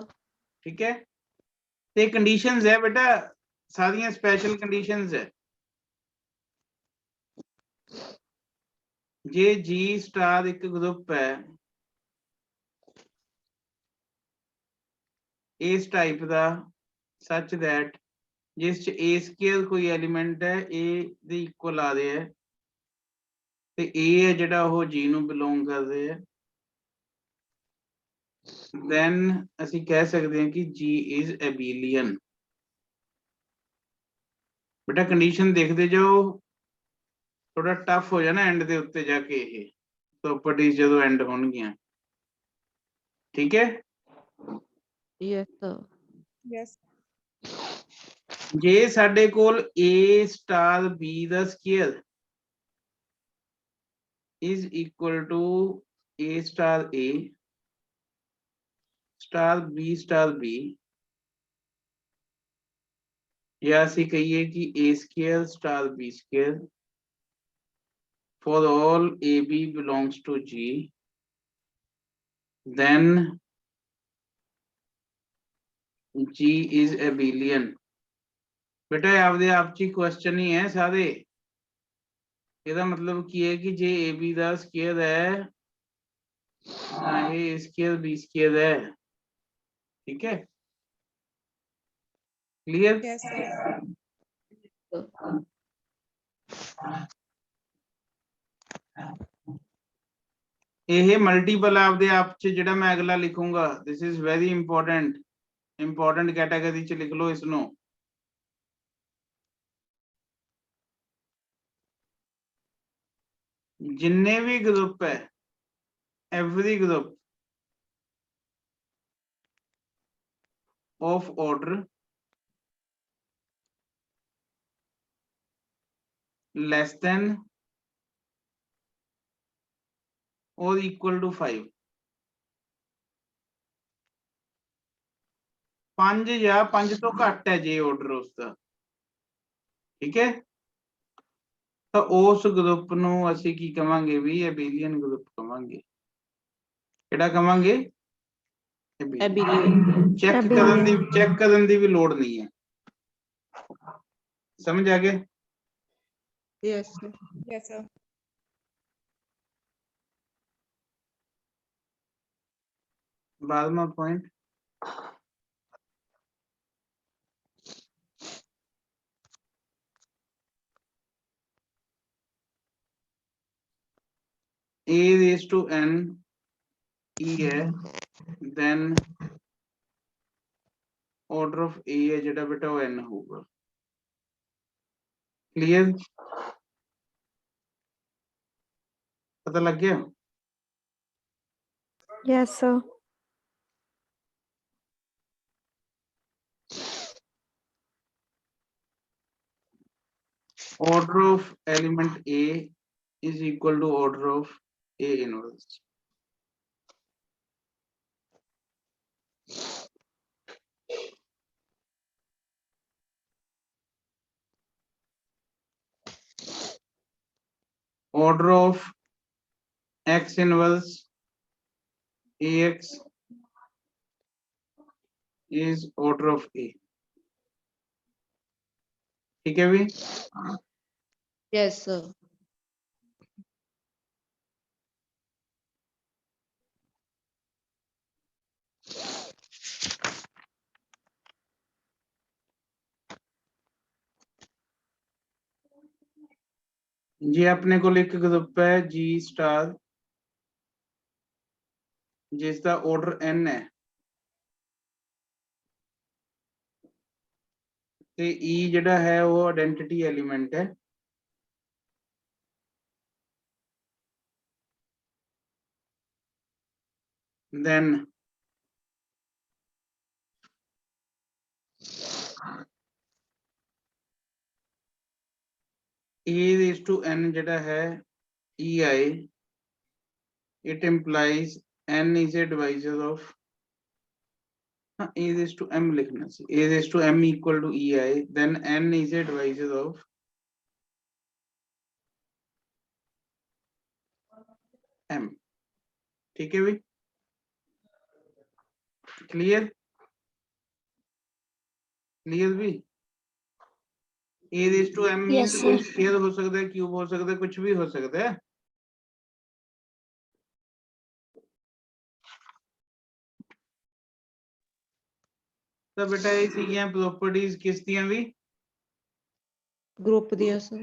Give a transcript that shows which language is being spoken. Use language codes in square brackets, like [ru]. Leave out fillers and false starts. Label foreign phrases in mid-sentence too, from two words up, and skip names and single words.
[pa] ਠੀਕ ਹੈ, ਤੇ ਕੰਡੀਸ਼ਨਸ ਹੈ ਬੇਟਾ, ਸਾਰੀਆਂ [en] special conditions [pa] ਹੈ। ਜੇ G ਸਟਾਰ ਇੱਕ ਗਰੁੱਪ ਹੈ ਇਸ ਟਾਈਪ ਦਾ, [en] such that [pa] ਜਿਸ ਚ A ਸਕੁਅਰ ਕੋਈ ਐਲੀਮੈਂਟ ਹੈ A ਦੇ ਇਕੁਅਲ ਆ ਰਿਹਾ ਹੈ, ਤੇ A ਹੈ ਜਿਹੜਾ ਉਹ G ਨੂੰ ਬਿਲੋਂਗ ਕਰਦੇ ਹੈ, then ਅਸੀਂ ਕਹਿ ਸਕਦੇ ਹਾਂ ਕਿ [en] G is abelian। [pa] ਬੇਟਾ ਕੰਡੀਸ਼ਨ ਦੇਖਦੇ ਜਾਓ, ਥੋੜਾ ਟਫ ਹੋ ਜਾਣਾ ਐਂਡ ਦੇ ਉੱਤੇ ਜਾ ਕੇ ਇਹ ਪ੍ਰੋਪਰਟੀਜ਼ ਜਦੋਂ ਐਂਡ ਹੋਣਗੀਆਂ। ਠੀਕ ਹੈ, [en] Yes, sir. Yes. [pa] ਜੇ ਸਾਡੇ ਕੋਲ [en] A star B ਦਾ ਸਕੁਅਰ is equal to A star A star B star B, [pa] ਜਾਂ ਅਸੀਂ ਕਹੀਏ ਕਿ [en] A square star B square for all AB belongs to G, then G is abelian। [pa] ਬੇਟਾ ਆਪਦੇ ਆਪ ਚ ਕੁਐਸ਼ਚਨ ਹੀ ਹੈ ਸਾਰੇ। ਇਹਦਾ ਮਤਲਬ ਕੀ ਹੈ ਕਿ ਜੇ AB ਦਾ ਸਕੁਅਰ ਹੈ ਤਾਂ ਇਹ A ਸਕੁਅਰ B ਸਕੁਅਰ ਹੈ। ਠੀਕ ਹੈ, ਕਲੀਅਰ? [en] Yes, sir. [pa] ਇਹ ਮਲਟੀਪਲ ਆਪਦੇ ਆਪ ਚ ਜਿਹੜਾ ਮੈਂ ਅਗਲਾ ਲਿਖੂੰਗਾ, [en] this is very important [pa] कैटेगरी ਚ ਲਿਖ ਲਓ ਇਸ ਨੂੰ। ਜਿੰਨੇ ਵੀ ਗਰੁੱਪ ਹੈ, [en] every group of order less than or equal to 5, 5 [pa] ਜਾਂ 5 ਤੋਂ ਘੱਟ ਹੈ ਜੇ ਆਰਡਰ ਉਸਕਾ, ਠੀਕ ਹੈ। ਤਾਂ ਉਸ ਗਰੁੱਪ ਨੂੰ ਅਸੀਂ ਕੀ ਕਵਾਂਗੇ ਵੀ [en] abelian group [pa] ਕਵਾਂਗੇ। ਕਿਹੜਾ ਕਵਾਂਗੇ? [en] Abelian. [pa] ਚੈੱਕ ਕਰਨ ਦੀ ਵੀ ਲੋੜ ਨਹੀਂ ਹੈ। ਸਮਝ ਆ ਗਿਆ? [en] Yes, sir. Yes, sir. [pa] ਬਾਰ੍ਹਵਾਂ ਪੁਆਇੰਟ, [en] a raised to n e है, then order of a [pa] ਹੈ ਜਿਹੜਾ ਬੇਟਾ ਵੋ [en] n होगा। [pa] ਕਲੀਅਰ? ਪਤਾ ਲੱਗ ਗਿਆ? [en] Yes, sir. Order of element a is equal to order of a inverse। Order of x inverse ax is order of a, [pa] ਠੀਕ ਹੈ ਵੀ? [en] Yes, sir. [pa] ਜੀ ਅਪਨੇ ਕੋ ਇੱਕ ਗਰੁੱਪ ਹੈ ਜੀ ਸਟਾਰ ਜਿਸਕਾ ਆਰਡਰ n ਹੈ ਤੇ e ਜਿਹੜਾ ਹੈ ਵੋ [en] identity element [pa] है, [en] then a raised to n [pa] ਜਿਹੜਾ ਹੈ [en] ei, it implies n is a divisor of a raised to m [pa] ਲਿਖਣਾ ਸੀ, [en] a raised to m equal to ei, then n is a divisor of m, [pa] ਠੀਕ ਹੈ ਵੀ? ਕਲੀਅਰ? ਕਲੀਅਰ ਵੀ? [en] a raised to m means Yes, [pa] कोई [en] sir. [pa] ਸਕੁਏਅਰ ਹੋ ਸਕਤਾ ਹੈ, ਕਿਊਬ ਹੋ ਸਕਤਾ ਹੈ, ਕੁਝ ਵੀ ਹੋ ਸਕਤਾ ਹੈ। ਤਾਂ ਬੇਟਾ ਯੇ ਸੀਗੀਆਂ ਪ੍ਰੋਪਰਟੀਜ਼ ਕਿਸ ਦੀਆਂ ਵੀ? [en] Group दिया sir.